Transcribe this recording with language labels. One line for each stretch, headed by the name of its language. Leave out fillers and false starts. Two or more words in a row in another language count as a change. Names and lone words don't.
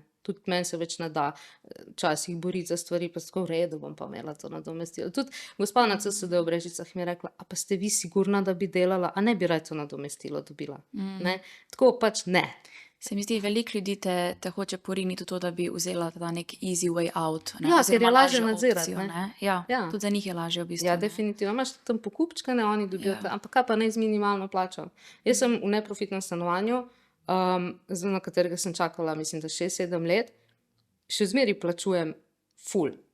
Slovenian: Tudi meni se več ne da včasih boriti za stvari, pa tako v redu bom pa imela to nadomestilo. Tudi gospa na CSD v Brežicah mi je rekla, a pa ste vi sigurna, da bi delala, a ne bi raje to nadomestilo dobila. Ne? Tako pač ne. Se mi zdi, veliko ljudi te hoče poriniti v to, da bi vzela ta nek
English: easy way out.
Slovenian: Ne? Ja, ker Oziroma je lažje lažjo nadzirati, opcijo, ne. Ja, Ja. tudi za njih je lažje v bistvu. Ja, ne. definitivno. Imaš tam pokupčkane, oni dobijo, Ja. ampak kaj pa ne z minimalno plačo. Jaz sem v neprofitnem stanovanju, na katerega sem čakala, mislim, da 6-7 let, še zmeraj plačujem ful.